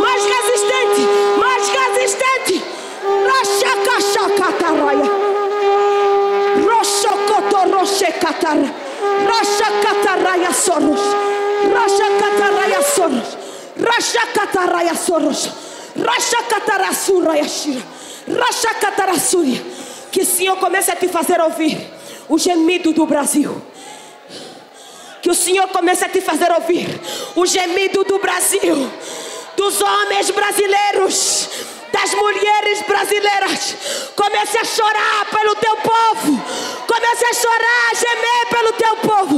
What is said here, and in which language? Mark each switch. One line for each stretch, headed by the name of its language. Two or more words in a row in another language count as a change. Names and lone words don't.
Portuguese: Rachacachacatarraia. Rochocotorrochecatara. Rachacatarraia soros. Rachacatarraia soros. Rachacatarasuraia shira. Rachacatarasúria. Que o Senhor comece a te fazer ouvir o gemido do Brasil. Que o Senhor comece a te fazer ouvir o gemido do Brasil, dos homens brasileiros, das mulheres brasileiras. Comece a chorar pelo teu povo. Comece a chorar, gemer pelo teu povo.